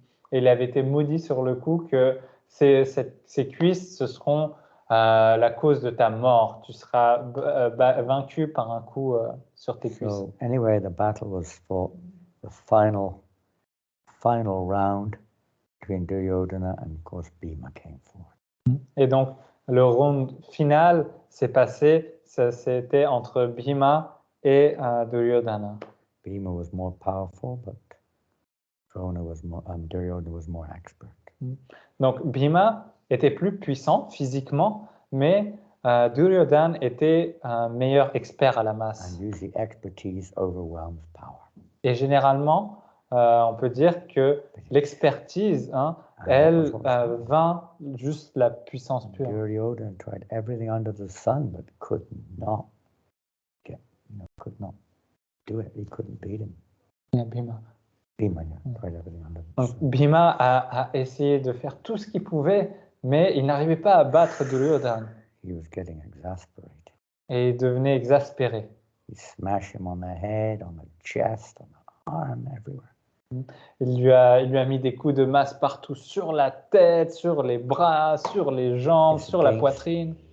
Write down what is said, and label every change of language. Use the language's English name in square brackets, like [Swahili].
[French] Et il avait été maudit sur le coup que ces cuisses, ce seront la cause de ta mort. Tu seras vaincu par un coup sur tes cuisses. [English] So anyway, the battle was fought, the final round between Duryodhana and of course Bhima came forth. [French] Et donc le round final s'est passé, c'était entre Bhima et Duryodhana. [English] Bhima was more powerful, but Duryodhana was more expert. [French] Donc Bhima était plus puissant physiquement, mais Duryodhana était un meilleur expert à la masse. [English] And usually expertise overwhelms power. [French] Et généralement, on peut dire que l'expertise, elle vainc juste la puissance pure. [English] Duryodhana tried everything under the sun, but could not do it. He couldn't beat him. Yeah, Bhima. Bhima, tried everything under the sun. [French] Bhima a essayé de faire tout ce qu'il pouvait, mais il n'arrivait pas à battre Duryodhana. [English] He was getting exasperated. [French] Et il devenait exaspéré. [English] He smashed him on the head, on the chest, on the arm, everywhere. [French] Il lui a mis des coups de masse partout, sur la tête, sur les bras, sur les jambes, sur la poitrine.